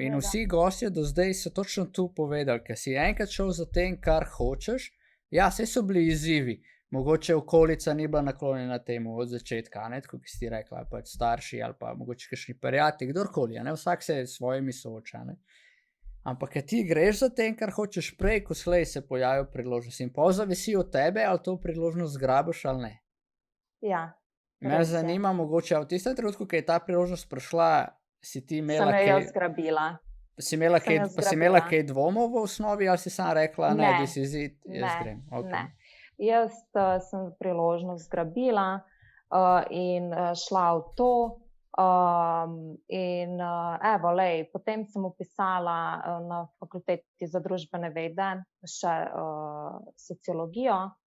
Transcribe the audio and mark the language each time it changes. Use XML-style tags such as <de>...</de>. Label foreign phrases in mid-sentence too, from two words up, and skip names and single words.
<sl>In vsi gostje do zdaj so točno tu povedali, ker si enkrat šel za tem, kar hočeš, saj so bili izzivi, mogoče okolica ni bila naklonjena temu od začetka, tako ki si ti rekla, pač starši ali pa mogoče kakšni prijatelji, kdorkoli, vsak se s svojimi sooča, Ampak, kad ti greš za tem, kar hočeš prej, ko slej se pojavijo priložnosti in pol zavisi od tebe, ali to priložnost zgrabiš ali ne. Me zanima mogoče, v tistem trenutku, ko je ta priložnost prišla, si ti imela kaj... Sem jo zgrabila. Si imela kaj dvomov v osnovi, ali si sama rekla,</sl> <en>this is it,</en> <sl>jaz grem? Ne. Jaz sem priložnost zgrabila in šla v to. Evo, potem sem vpisala na fakulteti za družbene vede še sociologijo.</sl>